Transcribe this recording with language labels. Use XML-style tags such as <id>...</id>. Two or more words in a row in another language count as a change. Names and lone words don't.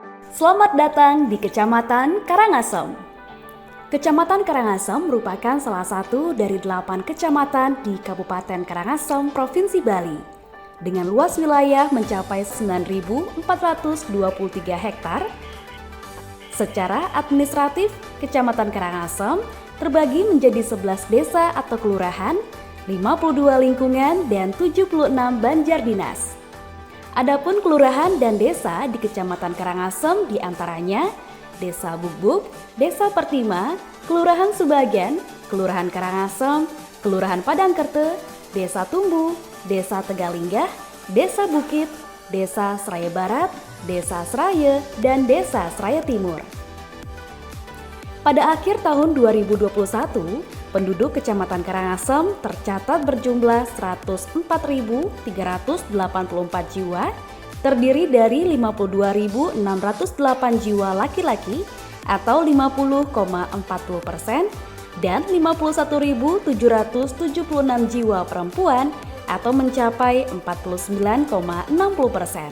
<id>Selamat datang di Kecamatan Karangasem. Kecamatan Karangasem merupakan salah satu dari 8 kecamatan di Kabupaten Karangasem, Provinsi Bali, dengan luas wilayah mencapai 9.423 hektar. Secara administratif, Kecamatan Karangasem terbagi menjadi 11 desa atau kelurahan, 52 lingkungan, dan 76 banjar dinas. Adapun kelurahan dan desa di Kecamatan Karangasem diantaranya Desa Bubuk, Desa Pertima, Kelurahan Subagan, Kelurahan Karangasem, Kelurahan Padangkerte, Desa Tumbu, Desa Tegalinggah, Desa Bukit, Desa Seraya Barat, Desa Seraya, dan Desa Seraya Timur. Pada akhir tahun 2021, penduduk Kecamatan Karangasem tercatat berjumlah 104.384 jiwa, terdiri dari 52.608 jiwa laki-laki atau 50,40% dan 51.776 jiwa perempuan atau mencapai 49,60%.</id>